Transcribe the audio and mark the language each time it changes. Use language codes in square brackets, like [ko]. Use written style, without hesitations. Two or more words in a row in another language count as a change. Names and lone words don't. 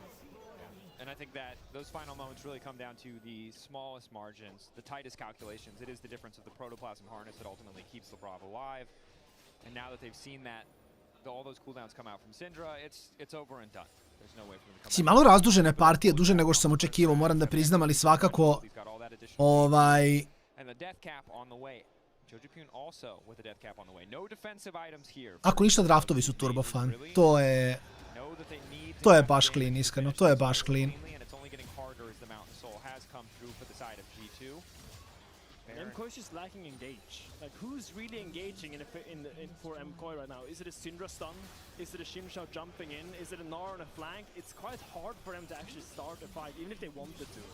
[en] And I think that those final moments really come down to the smallest margins, the tightest calculations. It is the difference of the protoplasm harness that ultimately keeps Labrov alive. And now that they've seen that, all those cooldowns come out from Syndra, it's over and done. There's no way for them to come back. [sr] Malo razdužene partije, duže nego što sam očekivao, moram da priznam, ali svakako [en] And the death cap on the way. Jojupun also with a death cap on the way. No defensive items here. [sr] Ako ništa, draftovi su turbofan. To je baš clean, iskreno. To je baš clean. [en] MCOY is just lacking engage. Like, who's really engaging for MCOY right now? Is it a Syndra stun? Is it a Shimshao jumping in? Is it a Gnar on a flank? It's quite hard for them to actually start a fight, even if they wanted to.